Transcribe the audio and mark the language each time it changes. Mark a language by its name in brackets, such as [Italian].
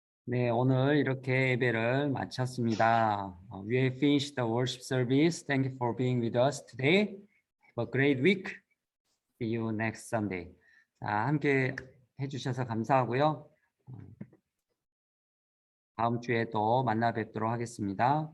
[Korean] 네, 오늘 이렇게 예배를 마쳤습니다. [English] We have finished the worship service. Thank you for being with us today. Have a great week. See you next Sunday. [Korean] 자, 함께 해주셔서 감사하고요. 다음 주에 또 만나 뵙도록 하겠습니다.